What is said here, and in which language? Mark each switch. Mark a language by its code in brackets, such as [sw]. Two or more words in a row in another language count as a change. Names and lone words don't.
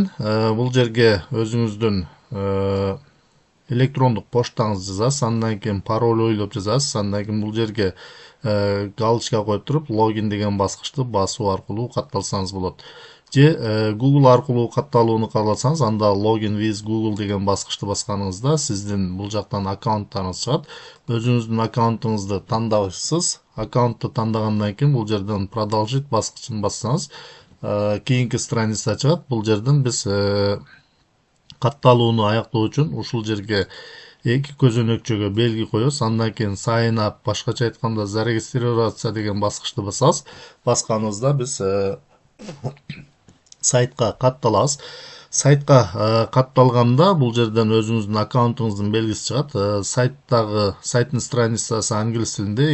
[ky] Бул жерге өзүңүздүн электрондук поштаңызды жазасыз, андан кийин пароль ойлоп жазасыз, андан кийин бул жерге галочка коюп туруп логин деген баскычты басуу аркылуу катталсаңыз болот. Же Google аркылуу катталууну кааласаңыз, анда [en] login with Google [ky] деген баскычты басканыңызда сиздин бул жактан аккаунттарыңыз чыгат. Өзүңүздүн аккаунтуңузду тандайсыз. Аккаунтту тандагандан кийин бул жерден продолжить баскычын бассаңыз, кийинки страница чыгат. Бул жерден биз катталууну аяктоо үчүн ушул жерге эки көзөнөкчөгө белги коебуз. Андан кийин [en] sign up, [ky] башкача айтканда зарегистрироваться деген баскычты басабыз. Басканыбызда биз сайтка катталабыз. Сайтка катталганда бул жерден өзүңүздүн аккаунтуңуздун белгиси чыгат. Сайттын страницасы англис тилинде.